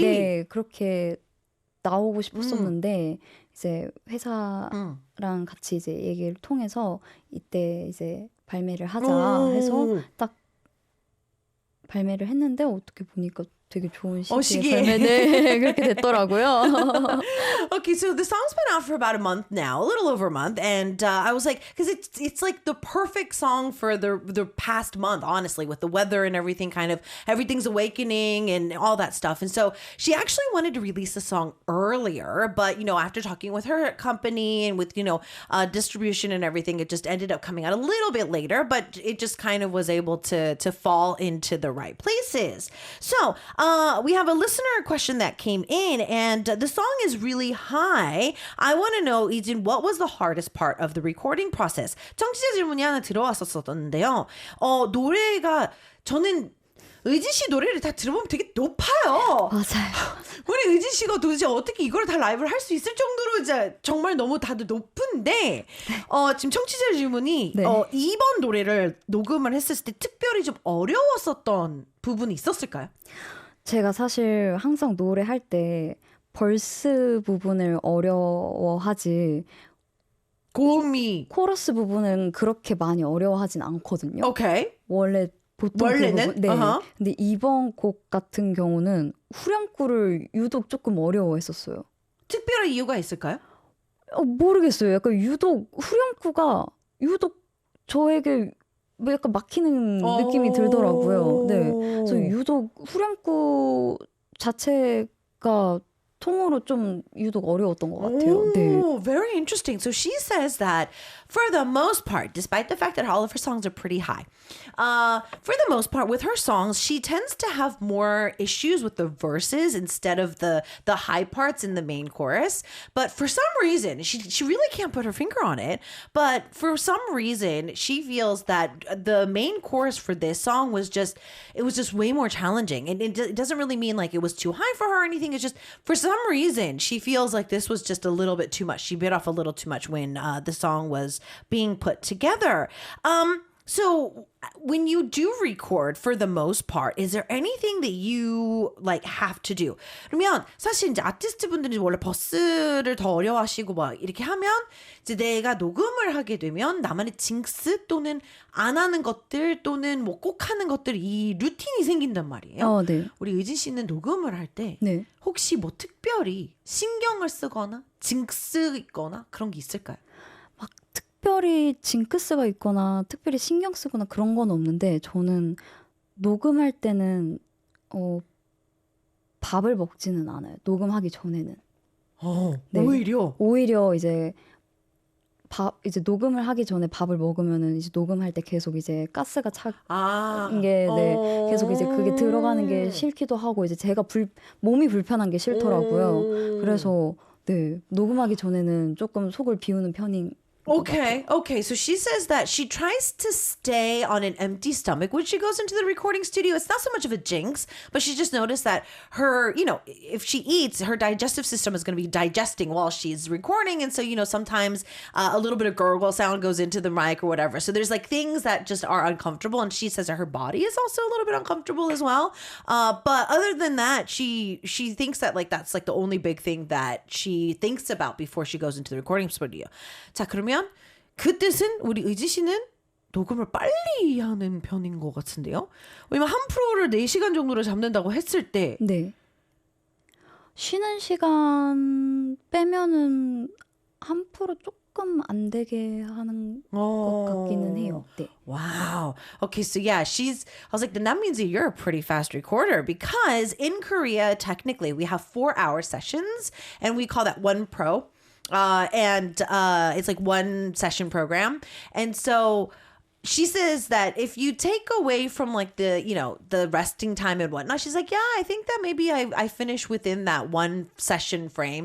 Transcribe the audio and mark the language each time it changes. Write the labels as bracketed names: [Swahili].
[Korean] 네, 그렇게 나오고 싶었었는데 이제 회사랑 같이 이제 얘기를 통해서 이때 이제 발매를 하자 해서 딱 발매를 했는데 어떻게 보니까 되게 좋은 시기에 발매네 그렇게 됐더라고요. [English] Okay, so the song's been out for about a month now, a little over a month, and I was like, because it's like the perfect song for the past month, honestly, with the weather and everything, kind of everything's awakening and all that stuff. And so she actually wanted to release the song earlier, but you know, after talking with her company and with distribution and everything, it just ended up coming out a little bit later. But it just kind of was able to fall into the right places. So. We have a listener question that came in, and the song is really high. I want to know, Ijin, what was the hardest part of the recording process? [Korean] 청취자 질문이 하나 들어왔었는데요. 노래가 저는 의진 씨 노래를 다 들어보면 되게 높아요. 맞아요. 우리 의진 씨가 도대체 어떻게 이걸 다 라이브를 할 수 있을 정도로 이제 정말 너무 다들 높은데 지금 청취자 질문이 네. 이번 노래를 녹음을 했을 때 특별히 좀 어려웠었던 부분이 있었을까요? 제가 사실 항상 노래할 때 벌스 부분을 어려워하지 고음이 코러스 부분은 그렇게 많이 어려워하진 않거든요. [English] 오케이. [Korean] 원래 보통 원래는? 그 부분, 네. 근데 이번 곡 같은 경우는 후렴구를 유독 조금 어려워했었어요. 특별한 이유가 있을까요? 모르겠어요. 약간 유독 후렴구가 유독 저에게 뭐 약간 막히는 느낌이 들더라고요. 네. 그래서 유독 후렴구 자체가 통으로 좀 유독 어려웠던 것 같아요. 네. [English] Very interesting. So she says that for the most part, despite the fact that all of her songs are pretty high, for the most part, with her songs, she tends to have more issues with the verses instead of the high parts in the main chorus. But for some reason, she really can't put her finger on it. But for some reason, she feels that the main chorus for this song was just way more challenging. And it doesn't really mean like it was too high for her or anything. It's just for some reason, she feels like this was just a little bit too much. She bit off a little too much when the song was being put together. So when you do record, for the most part, is there anything that you like have to do? [Korean] 그러면 사실 이제 아티스트 분들이 원래 버스를 더 어려워하시고 막 이렇게 하면 이제 내가 녹음을 하게 되면 나만의 징스 또는 안 하는 것들 또는 뭐 꼭 하는 것들 이 루틴이 생긴단 말이에요. 네. 우리 의진 씨는 녹음을 할 때 네. 혹시 뭐 특별히 신경을 쓰거나 징스 있거나 그런 게 있을까요? 막 특별히 징크스가 있거나 특별히 신경 쓰거나 그런 건 없는데 저는 녹음할 때는 밥을 먹지는 않아요. 녹음하기 전에는. 네. 오히려 이제 이제 녹음을 하기 전에 밥을 먹으면은 이제 녹음할 때 계속 이제 가스가 찬 게 계속 이제 그게 들어가는 게 싫기도 하고 이제 제가 몸이 불편한 게 싫더라고요. 그래서 네, 녹음하기 전에는 조금 속을 비우는 편인 [English] Okay. So she says that she tries to stay on an empty stomach when she goes into the recording studio. It's not so much of a jinx, but she just noticed that her, if she eats, her digestive system is going to be digesting while she's recording. And so, sometimes a little bit of gurgle sound goes into the mic or whatever. So there's like things that just are uncomfortable. And she says that her body is also a little bit uncomfortable as well. But other than that, she thinks that like that's like the only big thing that she thinks about before she goes into the recording studio. [Korean] 자, 그러면 그 뜻은 우리 의지 씨는 녹음을 빨리 하는 편인 것 같은데요. 왜냐면 한 프로를 4시간 정도를 잡는다고 했을 때 네. 쉬는 시간 빼면은 한 프로 조금 안 되게 하는 것 같기는 해요. 네. [English] Wow. Okay, so yeah, I was like, then that means that you're a pretty fast recorder because in Korea, technically, we have 4-hour sessions and we call that one pro. And it's like one session program. And so she says that if you take away from like the, the resting time and whatnot, she's like, yeah, I think that maybe I finish within that one session frame.